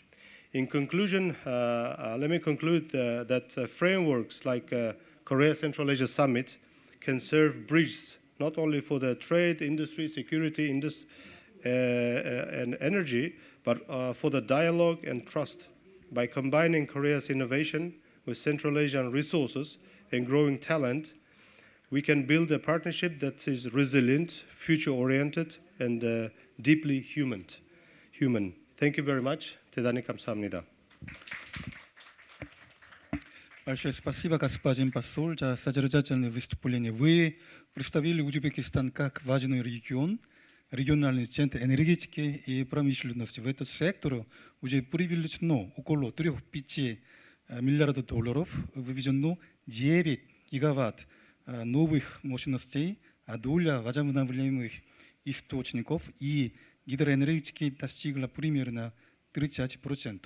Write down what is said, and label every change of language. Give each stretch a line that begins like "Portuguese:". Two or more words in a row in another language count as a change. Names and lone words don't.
English: In conclusion, let me conclude that frameworks like Korea Central Asia Summit can serve bridges not only for the trade, industry, security, and energy, but for the dialogue and trust. By combining Korea's innovation with Central Asian resources and growing talent, we can build a partnership that is resilient, future-oriented, and deeply human. Thank you very much.
Korean: 대단히 감사합니다.
Russian: Большое спасибо, господин посол, за содержательное выступление. Вы представили Узбекистан как важный регион, региональный центр энергетики и промышленности. В этот сектор уже привлечено около 3-5 миллиардов долларов, выведено 9 гигаватт новых мощностей, а доля возобновляемых источников и гидроэнергетики достигла примерно 30%.